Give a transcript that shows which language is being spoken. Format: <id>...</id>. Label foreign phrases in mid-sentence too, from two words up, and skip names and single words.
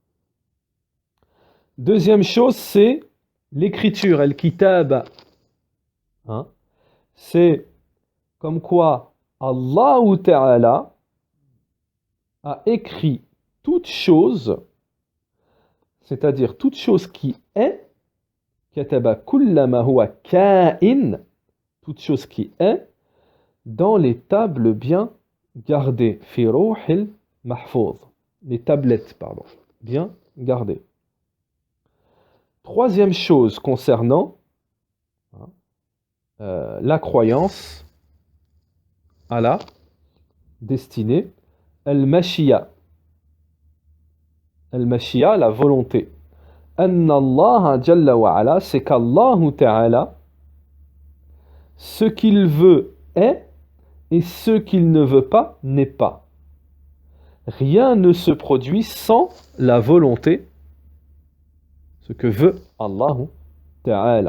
<fr>Deuxième chose, c'est l'écriture, al-kitab. Hein. C'est comme quoi Allah Ta'ala a écrit toute chose, c'est-à-dire toute chose qui est,</fr> <ar>كتب كل ما هو كائن,</ar> <fr>toute chose qui est, dans les tables bien gardées,</fr> <ar>في اللوح المحفوظ,</ar> <fr>les tablettes, pardon, bien gardées. Troisième chose concernant la croyance à la destinée, al-mashiyya. Al-mashiyya, la volonté.</fr> <ar>أن الله جل وعلا,</ar> <fr>c'est qu'Allah Ta'ala, ce qu'il veut est, et ce qu'il ne veut pas n'est pas. Rien ne se produit sans la volonté, ce que veut Allah Ta'ala.</fr>